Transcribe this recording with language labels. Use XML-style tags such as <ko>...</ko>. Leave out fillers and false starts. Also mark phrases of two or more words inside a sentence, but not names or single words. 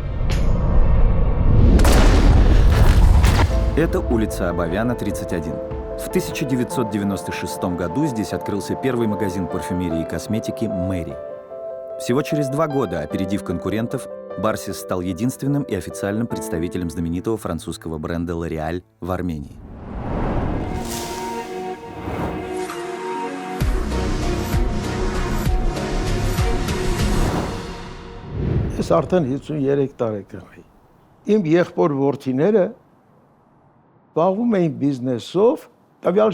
<ru>Это улица Абовяна, 31. В 1996 году здесь открылся первый магазин парфюмерии и косметики «Мэри». Всего через 2 года, опередив конкурентов, Барсис стал единственным и официальным представителем знаменитого французского бренда «L'Oréal» в Армении.</ru> <hy>Ես արդեն 53 տարեկան եմ։ Իմ եղբոր որդիները զբաղվում էին բիզնեսով, տվյալ</hy>